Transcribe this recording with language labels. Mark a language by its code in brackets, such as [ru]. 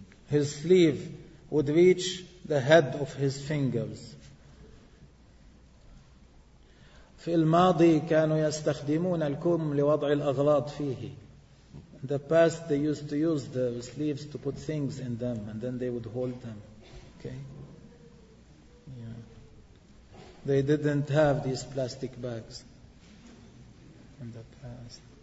[en] His sleeve would reach the head of his fingers. [ar] في الماضي كانوا يستخدمون الكم لوضع الأغراض فيه. [en] In the past, they used to use the sleeves to put things in them, and then they would hold them. Okay? Yeah. They didn't have these plastic bags in the past.